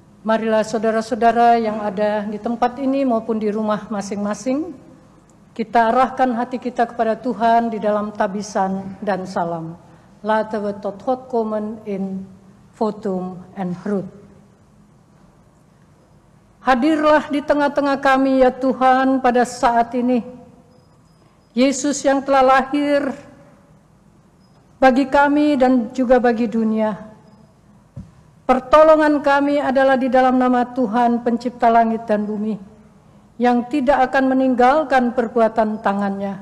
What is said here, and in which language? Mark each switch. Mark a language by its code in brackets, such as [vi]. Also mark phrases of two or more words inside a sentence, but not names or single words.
[id] Marilah saudara-saudara yang ada di tempat ini maupun di rumah masing-masing, kita arahkan hati kita kepada Tuhan di dalam tabisan dan salam. [nl] Laten we tot God komen in votum en groet. [id] Hadirlah di tengah-tengah kami ya Tuhan pada saat ini. Yesus yang telah lahir bagi kami dan juga bagi dunia. Pertolongan kami adalah di dalam nama Tuhan pencipta langit dan bumi, yang tidak akan meninggalkan perbuatan tangannya.